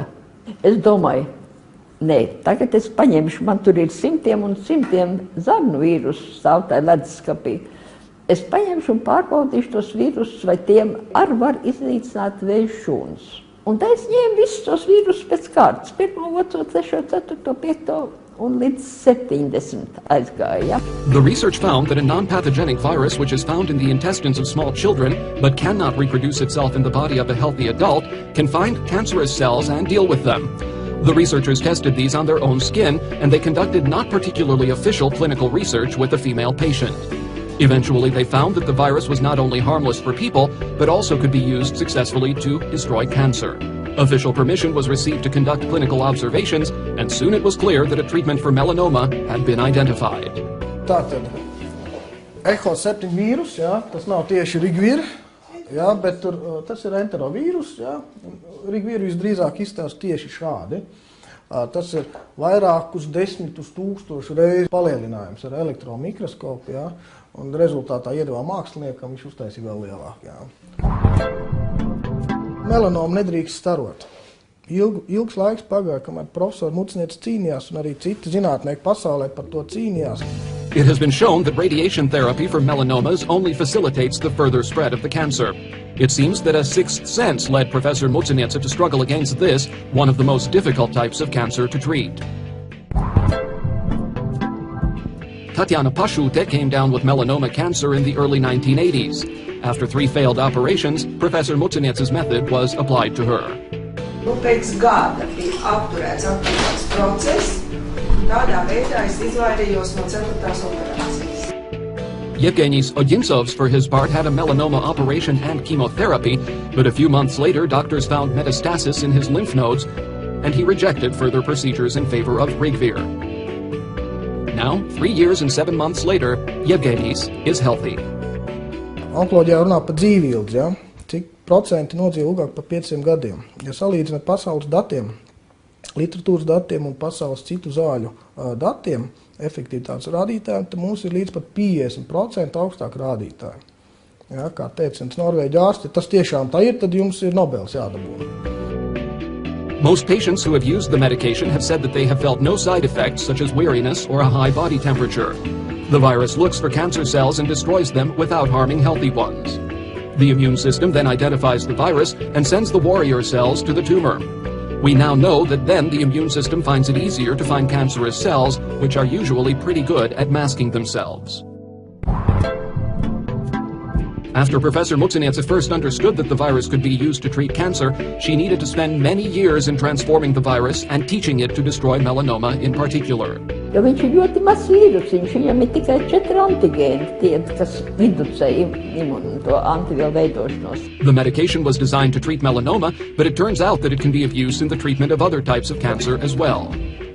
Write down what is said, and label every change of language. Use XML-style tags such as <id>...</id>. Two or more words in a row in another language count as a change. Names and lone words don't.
<lv>Es domāju, nē, tagad es paņemšu, man tur ir simtiem un simtiem zarnu vīrusu stāv tajā leduskapī. Es paņemšu un pārbaudīšu tos vīrusus, vai tiem ar var iznīcināt vēju šūnas. Un tā es ņēmu visus tos vīrusus pēc kārtas. 1, 2, 3, 4, 5 un līdz 70 aizgāja.</lv> <en>The research found that a non-pathogenic virus which is found in the intestines of small children but cannot reproduce itself in the body of a healthy adult can find cancerous cells and deal with them. The researchers tested these on their own skin, and they conducted not particularly official clinical research with a female patient. Eventually, they found that the virus was not only harmless for people, but also could be used successfully to destroy cancer. Official permission was received to conduct clinical observations, and soon it was clear that a treatment for melanoma had been identified.</en> <lv>Tātad, ECO7 vīrus, jā, tas nav tieši Rigvir, jā, bet tas ir enterovīrus, jā. Rigvir visdrīzāk izstāsta tieši šādi. Tas ir vairākus 10 000 reizi palielinājums ar elektromikroskopu, jā, un rezultātā iedevā māksliniekam, viņš uztaisīja vēl lielāk, jā. Melanomu nedrīkst starot. Ilgs laiks pagāja, kamēr profesori Muciniece cīnījās, un arī citi zinātnieki pasaulē par to cīnījās.</lv> <en>It has been shown that radiation therapy for melanomas only facilitates the further spread of the cancer. It seems that a sixth sense led Professor Muciniece to struggle against this, one of the most difficult types of cancer to treat. Tatiana Pašute came down with melanoma cancer in the early 1980s. After 3 failed operations, Professor Muciniece's method was applied to her.</en> <lv>Pēc gada bija apturēts attīstības process, un tādā veidā es izvairījos no 4. operācijas.</lv> <en>Yevgenis Odintsovs, for his part, had a melanoma operation and chemotherapy, but a few months later, doctors found metastasis in his lymph nodes, and he rejected further procedures in favor of Rigvir. Now, 3 years and 7 months later, Yevgenis is healthy.</en> <lv>Onkoloģijā runā par dzīvību, ja? Cik procenti nodzīvo ilgāk par 500 gadiem. Ja salīdzināt pasaules datiem, literatūras datiem un pasaules citu zāļu datiem, efektivitātes rādītājiem, tad mums ir līdz pat 50% augstāk rādītāji. Ja, kā teica Norvēģu ārsti, tas tiešām tā ir, tad jums ir Nobels jādabūna.</lv> <en>Most patients who have used the medication have said that they have felt no side effects such as weariness or a high body temperature. The virus looks for cancer cells and destroys them without harming healthy ones. The immune system then identifies the virus and sends the warrior cells to the tumor. We now know that then the immune system finds it easier to find cancerous cells, which are usually pretty good at masking themselves. After Professor Muksinetsa first understood that the virus could be used to treat cancer, she needed to spend many years in transforming the virus and teaching it to destroy melanoma in particular.</en> <lv>Jo viņš ir ļoti mazs vīrusiņš, viņam ir tikai 4 antigēni, tie, kas inducē to antivielu veidošanos.</lv> <en>The medication was designed to treat melanoma, but it turns out that it can be of use in the treatment of other types of cancer as well.</en>